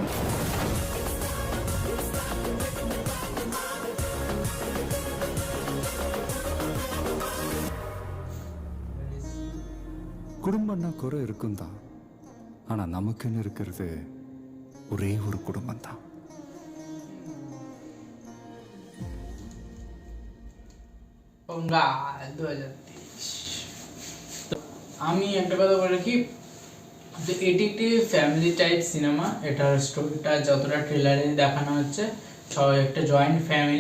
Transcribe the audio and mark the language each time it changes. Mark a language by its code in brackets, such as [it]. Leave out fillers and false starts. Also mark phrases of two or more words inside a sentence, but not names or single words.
[ta] குடும்பம்னா குறை இருக்கும் தான், ஆனா நமக்குன்னு இருக்கிறது ஒரே ஒரு குடும்பம் தான். [bn] আমি একটা কথা বলে রাখি, তো এটি একটি [en] family type cinema. [bn] এটার স্টোরিটা যতটা ট্রেলারে দেখানো হচ্ছে, সবাই একটা [en] joint family.